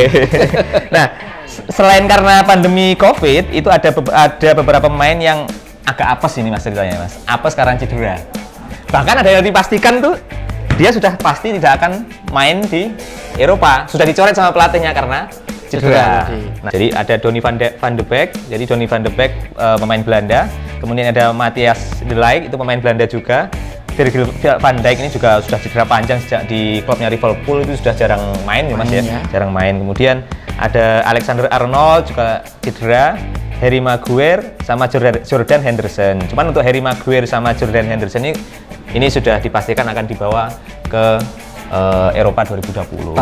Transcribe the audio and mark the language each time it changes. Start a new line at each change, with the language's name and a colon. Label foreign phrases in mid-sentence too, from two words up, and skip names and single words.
Indonesian: Nah, selain karena pandemi Covid, itu ada beberapa pemain yang agak apes ini Mas ceritanya, Mas. Apes karena cedera. Bahkan ada yang dipastikan tuh dia sudah pasti tidak akan main di Eropa. Sudah dicoret sama pelatihnya karena cedera. Nah, jadi ada Donny van de Beek. Jadi Donny van de Beek pemain Belanda. Kemudian ada Matthias de Ligt, itu pemain Belanda juga. Virgil van Dijk ini juga sudah cedera panjang sejak di klubnya Liverpool, itu sudah jarang main ya Mas ya. Jarang main. Kemudian ada Alexander Arnold juga cedera. Harry Maguire sama Jordan Henderson. Cuman untuk Harry Maguire sama Jordan Henderson ini sudah dipastikan akan dibawa ke Eropa 2020.